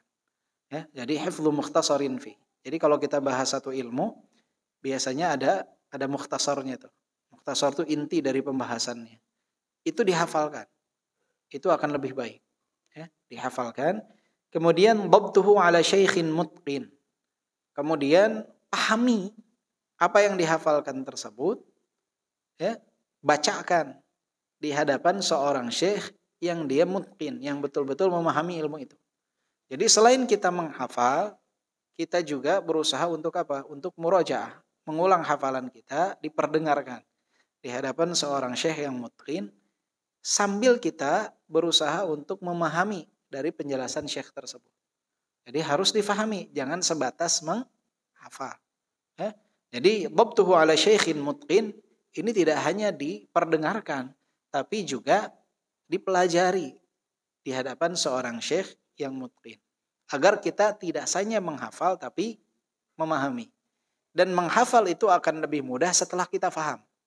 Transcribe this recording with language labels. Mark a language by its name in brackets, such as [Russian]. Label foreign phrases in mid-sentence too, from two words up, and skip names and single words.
[Indonesian] Ya, jadi [Arabic] حفظ مختصر في. [Indonesian] Jadi kalau kita bahas satu ilmu, biasanya ada mukhtasarnya tuh. Mukhtasar itu inti dari pembahasannya. Itu dihafalkan. Itu akan lebih baik. Ya, dihafalkan. [Arabic] Kemudian ضبطه على شيخ متقن. [Indonesian] Kemudian pahami apa yang dihafalkan tersebut. Ya, bacakan di hadapan seorang syekh yang dia mutqin, yang betul-betul memahami ilmu itu. Jadi selain kita menghafal, kita juga berusaha untuk apa? Untuk murajaah, mengulang hafalan kita, diperdengarkan di hadapan seorang syekh yang mutqin, sambil kita berusaha untuk memahami dari penjelasan syekh tersebut. Jadi harus difahami, jangan sebatas menghafal. Ya? Jadi [Arabic] ضبطه على شيخ متقن [Indonesian] ini tidak hanya diperdengarkan, tapi juga dipelajari di hadapan seorang syekh yang mutqin. Agar kita tidak hanya menghafal tapi memahami. Dan menghafal itu akan lebih mudah setelah kita faham.